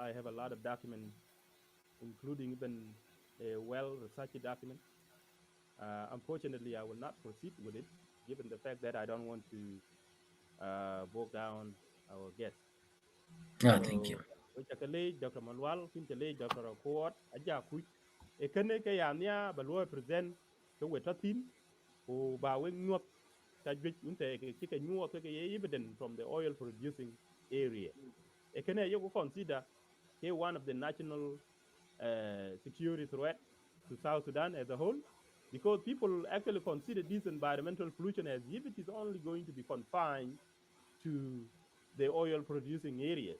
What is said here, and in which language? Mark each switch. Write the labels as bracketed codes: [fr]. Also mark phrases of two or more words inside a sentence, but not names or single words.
[en] I have a lot of documents, including even a well-researched document. Unfortunately, I will not proceed with it, given the fact that I don't want to bog down our guests. Yeah, thank you. So, which Dr. Manuel, Dr. Akuot, Aja Kuch, [din] e kene ke ya nia ba lo present ke wetatin o ba we nyuot ka jwe unte ke nyuot ke [en] evident from the oil producing area. [din] E kene [en] you consider ke one of the national security threat to South Sudan as a whole, because people actually consider this environmental pollution as if it is only going to be confined to the oil producing areas.